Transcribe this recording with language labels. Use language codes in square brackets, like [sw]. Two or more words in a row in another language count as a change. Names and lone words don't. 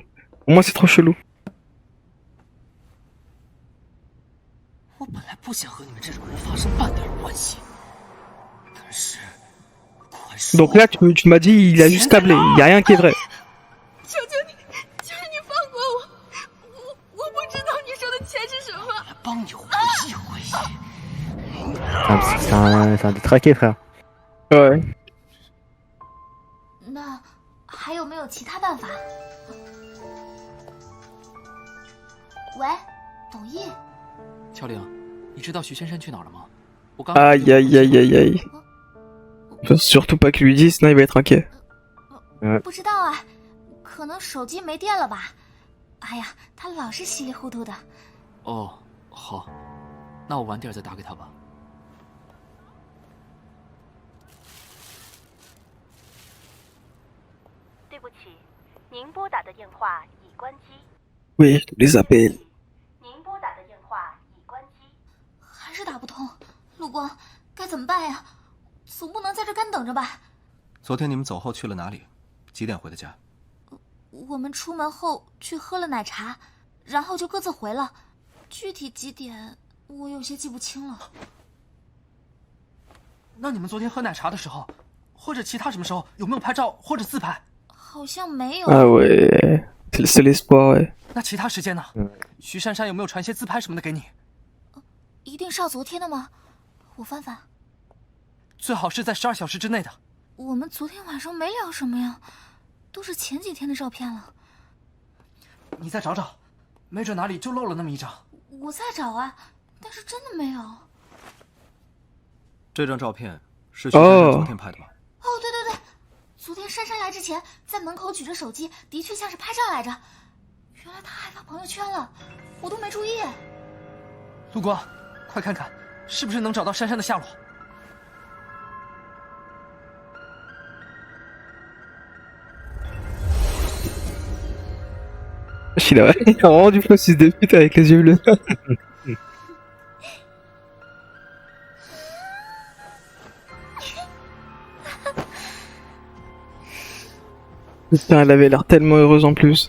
[fr] Pour moi, c'est trop chelou. Donc là, tu m'as dit, il a juste câblé, il y a rien qui est vrai. C'est un détraqué, frère. Ouais. [zh] 那还有没有其他办法？喂，董毅。乔玲，你知道徐珊珊去哪儿了吗？我刚。 [fr] Aïe aïe aïe aïe aïe. Faut surtout pas que lui dise, sinon il va être inquiet. [zh] 不知道啊，可能手机没电了吧？哎呀，他老是稀里糊涂的。哦，好，那我晚点再打给他吧。对不起，您拨打的电话已关机。 [fr] Oui, les appels. [zh] 您拨打的电话已关机。还是打不通，陆光，该怎么办呀？总不能在这干等着吧？昨天你们走后去了哪里？几点回的家？我们出门后去喝了奶茶，然后就各自回了。具体几点我有些记不清了。那你们昨天喝奶茶的时候，或者其他什么时候，有没有拍照或者自拍？好像没有。 [fr] Ah ouais, c'est l'espoir, ouais. [zh] 那其他时间呢？徐珊珊有没有传些自拍什么的给你？一定是要昨天的吗？我翻翻。最好是在12小时之内的。我们昨天晚上没聊什么呀，都是前几天的照片了。你再找找，没准哪里就漏了那么一张。我在找啊，但是真的没有。这张照片是徐珊珊昨天拍的吗？哦，对对对，昨天珊珊来之前，在门口举着手机，的确像是拍照来着。原来她还发朋友圈了，我都没注意。陆光，快看看，是不是能找到珊珊的下落？ [fr] Il a vraiment du faux de pute avec les yeux bleus. Putain, elle avait l'air tellement heureuse en plus.